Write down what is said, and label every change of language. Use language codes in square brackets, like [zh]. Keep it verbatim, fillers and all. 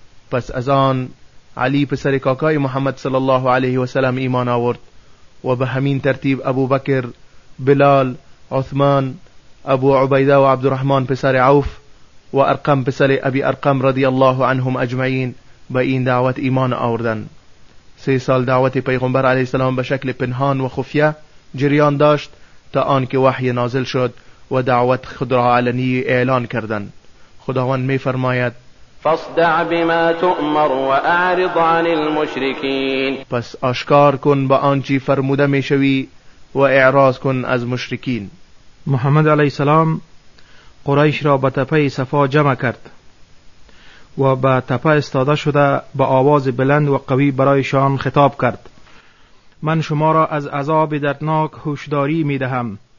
[fa] پس از آن علی پسر کاکای محمد صلی الله علیه و سلم ایمان آورد و به همین ترتیب ابو بکر، بلال، عثمان، ابو عبیده و عبدالرحمن پسر عوف و ارقم پسر ابی ارقم رضی الله عنهم اجمعین به این دعوت ایمان آوردند. سه سال دعوت پیغمبر علیه السلام به شکل پنهان و خفیه جریان داشت تا آنکه وحی نازل شد و دعوت خود را علنی اعلان کردند. خداوند می‌فرماید: [ar] فاصدع بما تؤمر واعرض عن المشركين. [fa] پس آشکار کن با آنچه فرموده می‌شوی و اعراض کن از مشرکین. محمد علیه السلام قریش را به تپه صفا جمع کرد و به تپه استاده شده با آواز بلند و قوی برایشان خطاب کرد: من شما را از عذاب دردناک هوشداری می دهم.